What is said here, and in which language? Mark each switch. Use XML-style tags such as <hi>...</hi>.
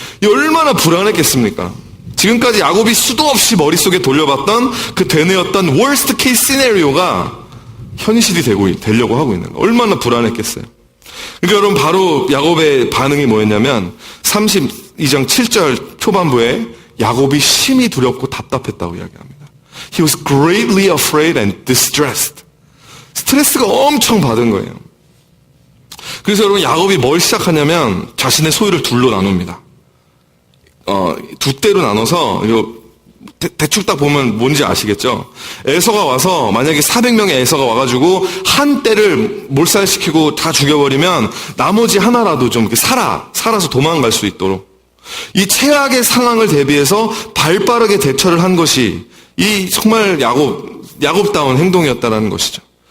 <ko>이 얼마나 불안했겠습니까? 지금까지 야곱이 수도 없이 머릿속에 돌려봤던 그 되뇌었던</ko> <en>worst case scenario</en> <ko>가 현실이 되려고 하고 있는 거예요. 얼마나 불안했겠어요. 그러니까 여러분 바로 야곱의 반응이 뭐였냐면 32장 7절 초반부에 야곱이 심히 두렵고 답답했다고 이야기합니다.</ko> <en>He was greatly afraid and distressed.</en> <ko>스트레스가 엄청 받은 거예요. 그래서 여러분 야곱이 뭘 시작하냐면 자신의 소유를 둘로 나눕니다. 두 대로 나눠서 대충 딱 보면 뭔지 아시겠죠? 에서가 와서 만약에 400명의 에서가 와가지고 한 대를 몰살시키고 다 죽여버리면 나머지 하나라도 좀 이렇게 살아서 도망갈 수 있도록 이 최악의 상황을 대비해서 발빠르게 대처를 한 것이 이 정말 야곱다운 행동이었다라는 것이죠.</ko>